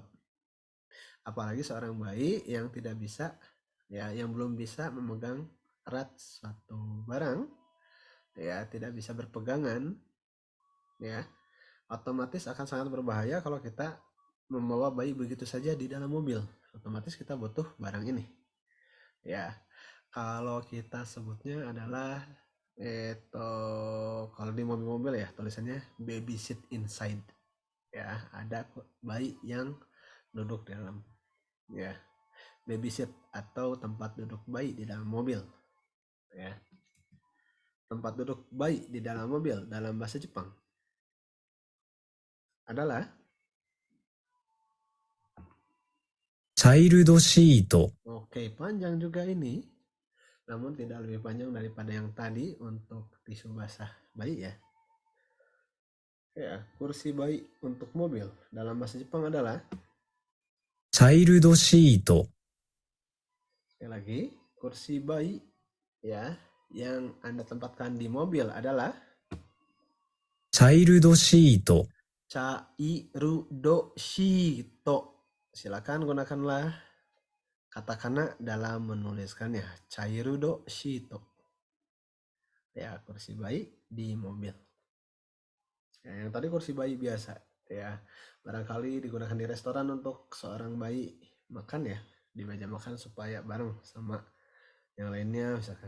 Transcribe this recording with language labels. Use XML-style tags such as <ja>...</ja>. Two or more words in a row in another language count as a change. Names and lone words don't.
<id>Apalagi seorang bayi yang tidak bisa ya, yang belum bisa memegang erat suatu barang, ya, tidak bisa berpegangan, ya, otomatis akan sangat berbahaya kalau kita membawa bayi begitu saja di dalam mobil. Otomatis kita butuh barang ini. Ya, kalau kita sebutnya adalah kalau di mobil-mobil ya tulisannya</id> <en>baby seat inside.</en> <id>Ya, ada bayi yang duduk di dalam. Ya,</id> <en>baby seat</en> <id>atau tempat duduk bayi di dalam mobil. Ya, tempat duduk bayi di dalam mobil dalam bahasa Jepang adalah</id> <ja>チャイルドシート、</ja> <id>oke, panjang juga ini, namun tidak lebih panjang daripada yang tadi untuk tisu basah bayi ya. Ya, kursi bayi untuk mobil dalam bahasa Jepang adalah,</id> <ja>チャイルドシート、</ja> <id>sekali lagi, kursi bayi ya yang Anda tempatkan di mobil adalah</id> <ja>チャイルドシート、チャイルドシート.</ja> <id>Silakan gunakanlah katakana dalam menuliskannya.</id> <ja>チャイルドシート.</ja> <id>Ya, kursi bayi di mobil. Ya, yang tadi kursi bayi biasa ya, barangkali digunakan di restoran untuk seorang bayi makan ya, di meja makan supaya bareng sama yang lainnya misalkan.</id>